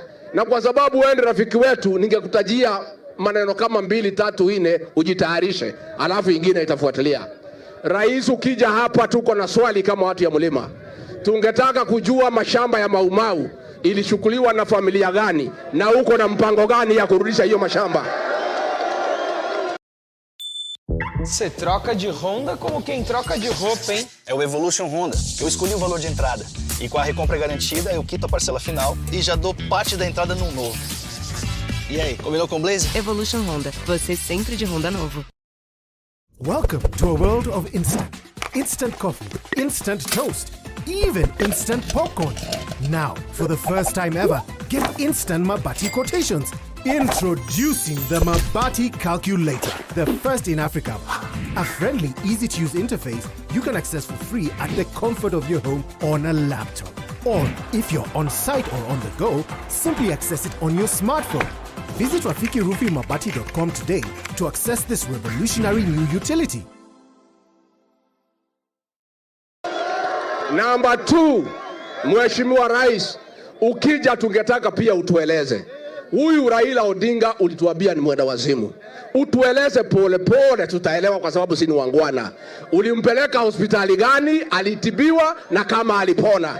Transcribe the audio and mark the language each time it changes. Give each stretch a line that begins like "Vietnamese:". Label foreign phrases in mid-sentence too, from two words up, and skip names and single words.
Swahili: Na kwa sababu wewe ndiye rafiki wetu, ningekutajia maneno kama 2, 3, 4 ujitayarishe. Alafu ingine itafuatilia. Rais, ukija hapa tuko na swali kama watu ya mlima. Tungetaka kujua mashamba ya Maumau ilichukuliwa na familia gani na uko na mpango gani ya kurudisha hiyo mashamba?
Portuguese: Você troca de Honda como quem troca de roupa, hein? É o Evolution Honda. Eu escolhi o valor de entrada. E com a recompra garantida, eu quito a parcela final e já dou parte da entrada num novo. E aí, combinou com o Blaze? Evolution Honda. Você sempre de Honda novo.
English: Welcome to a world of instant. Instant coffee, instant toast, even instant popcorn. Now, for the first time ever, get instant Mabati quotations. Introducing the Mabati Calculator, the first in Africa. A friendly, easy-to-use interface you can access for free at the comfort of your home on a laptop. Or, if you're on site or on the go, simply access it on your smartphone. Visit RafikiRufiMabati.com today to access this revolutionary new utility. Number 2,
Swahili: Mheshimiwa Rais, ukija tungetaka pia utueleze. Huyu Raila Odinga ulituambia ni mwenda wazimu. Utueleze pole pole, tutaelewa kwa sababu si ni wangwana. Ulimpeleka hospitali gani, alitibiwa na kama alipona?